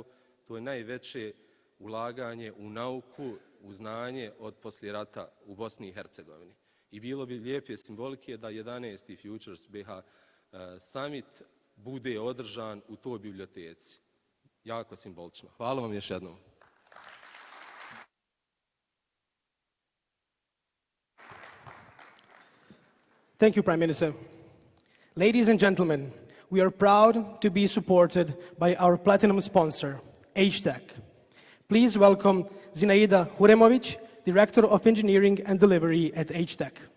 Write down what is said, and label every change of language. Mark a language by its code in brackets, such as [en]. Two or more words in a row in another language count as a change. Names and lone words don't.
[bs] To je najveće ulaganje u nauku, u znanje od poslije rata u Bosni i Hercegovini. I bilo bi lijepe simbolike da 11. Futures BiH Summit bude održan u toj biblioteci. Jako simbolično. Hvala vam još jednom. [en] Thank you, Prime Minister. Ladies and gentlemen, we are proud to be supported by our platinum sponsor, HTEC. Please welcome Zinaida Huremović, Director of Engineering and Delivery at HTEC.